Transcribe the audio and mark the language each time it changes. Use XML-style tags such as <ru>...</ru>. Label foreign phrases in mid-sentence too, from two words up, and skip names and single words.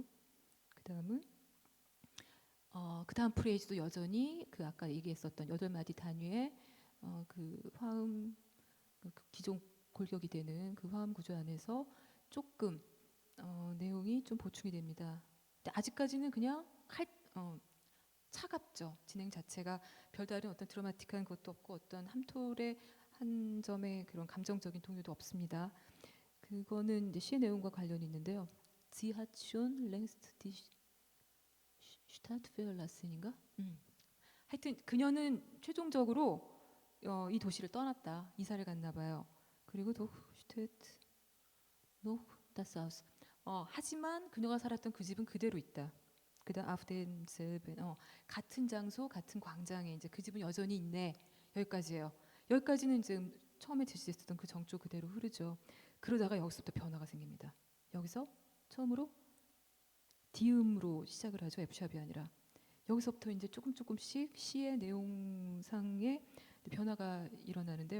<ko>그다음은 그 다음 프레이즈도 여전히 그 아까 얘기했었던 8마디 단위의 그 화음, 그 기존 골격이 되는 그 화음 구조 안에서 조금 내용이 좀 보충이 됩니다. 근데 아직까지는 그냥 차갑죠. 진행 자체가 별다른 어떤 드라마틱한 것도 없고 어떤 함톨의 한 점의 그런 감정적인 동요도 없습니다. 그거는 이제 시의 내용과 관련이 있는데요.</ko> <de>Sie hat schon längst die Stadt verlassen</de> <ko>인가? 하여튼 그녀는 최종적으로 이 도시를 떠났다. 이사를 갔나 봐요. 그리고</ko> <de>doch steht noch das Haus.</de> <ko>하지만 그녀가 살았던 그 집은 그대로 있다. 그다음</ko> <de>auf demselben</de> <ko>같은 장소, 같은 광장에 이제 그 집은 여전히 있네. 여기까지예요. 여기까지는 이제 처음에 제시했었던 그 정조 그대로 흐르죠. 그러다가 여기서부터 변화가 생깁니다. 여기서 처음으로 디음으로 시작을 하죠. F샵이 아니라. 여기서부터 이제 조금씩 시의 내용상의 변화가 일어나는데요.</ko>